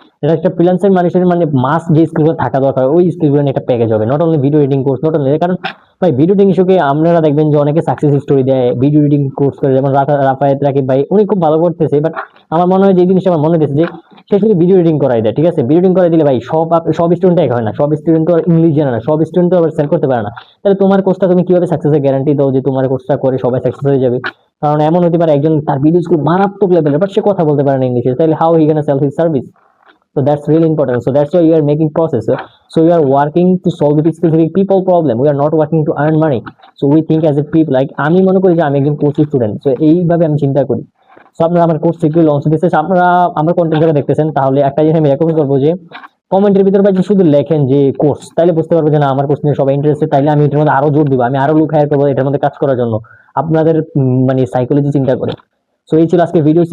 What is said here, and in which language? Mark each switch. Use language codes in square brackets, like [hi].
[bn] এটা একটা ফ্রিল্যান্সার মানুষের মানে মাস্ট যে স্কিলগুলো থাকা দরকার ওই স্কিলগুলো নিয়ে একটা প্যাকেজ হবে, [en] not only video editing course, not only, [bn] কারণ ভাই ভিডিও এডিটিং ইস্যুকে আপনারা দেখবেন যে অনেকে সাকসেস স্টোরি দেয় ভিডিও এডিটিং কোর্স করে, যেমন রাফায়েত রাকিব ভাই উনি খুব ভালো করতেছে, বাট আমার মনে হয় যে এই জিনিসটা আমার মনে হচ্ছে যে সে শুধু ভিডিও এডিটিং করাই দেয়, ঠিক আছে, ভিডিও এডিটিং করাই দিলে ভাই সব স্টুডেন্ট এক হয় না, সব স্টুডেন্ট তো ইংলিশ জানে না, সব স্টুডেন্ট তো আবার সেল করতে পারে না, তাহলে তোমার কোর্সটা তুমি কিভাবে সাকসেসের গ্যারান্টি দাও যে তোমার কোর্সটা করে সবাই সাকসেস হয়ে যাবে? কারণ এমন হতে পারে একজন তার ভিডিও স্কুল মারাত্মক লেভেলের বাট সে কথা বলতে পারে না ইংলিশে, তাহলে [en] How he can sell his service? So that's really important. So that's why you are making process. So you are working to solve the specific people problem. We are not working to earn money. So we think as a people, like [bn] আমি মনে করি যে আমি একজন course student, so এইভাবে আমি চিন্তা করি। সো আপনারা আমার কোর্স থেকে লঞ্চ দিতেছে, আপনারা আমার কন্টেন্ট যারা দেখতেছেন, তাহলে একটা জিনিস আমি রেকমেন্ড করবো যে কমেন্টের ভিতরে ভাই শুধু লেখেন যে কোর্স, তাইলে বুঝতে পারবো যে না আমার কোর্স নিয়ে সবাই ইন্টারেস্টেড, তাইলে আমি এটার মধ্যে আরো জোর দিব, আমি আরো লোক হায়ার করবো এটার মধ্যে কাজ করার জন্য আপনাদের মানে সাইকোলজি চিন্তা করে। সো এই ছিল আজকে ভিডিও।